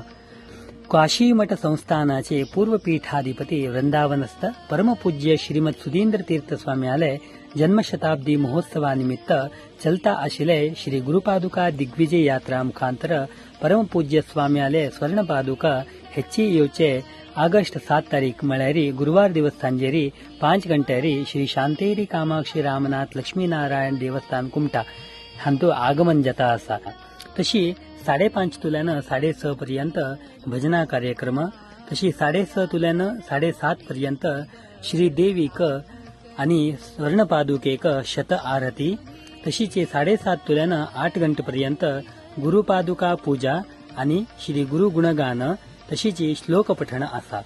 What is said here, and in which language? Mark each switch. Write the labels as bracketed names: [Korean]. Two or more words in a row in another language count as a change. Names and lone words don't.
[Konkani] काशी मठ संस्थानाचे पूर्व पीठाधिपती वृंदावनस्थ परमपूज्य श्रीमद सुधींद्र तीर्थ स्वाम्यालय जन्मशताब्दी महोत्सवानिमित्त चलता आशिले श्री गुरुपादुका दिग्विजय यात्रा मुखांतर परमपूज्य स्वाम्यालय स्वर्णपादुका ಹೆಚ್ಚಿಯೋಚೆ ಆಗಸ್ಟ್ 7 तारीख मळ्यारी गुरुवार दिवस सांजेरी 5 गंटेरी श्री शांतेरी कामाक्षी रामनाथ लक्ष्मीनारायण देवस्थान कुमटा हांतू आगमन जाता आसा. तशी 5:30 तुल्यान 6:30 पर्यंत भजना कार्यक्रम, तशी 6:30 तुल्यान 7:30 पर्यंत श्री देवीक आणि स्वर्णपादुकेक शत आरती, तशीच 7:30 तुल्यान 8 गंटेपर्यंत गुरुपादुका पूजा आणि श्री गुरु गुणगान तशीच श्लोक पठण आसा.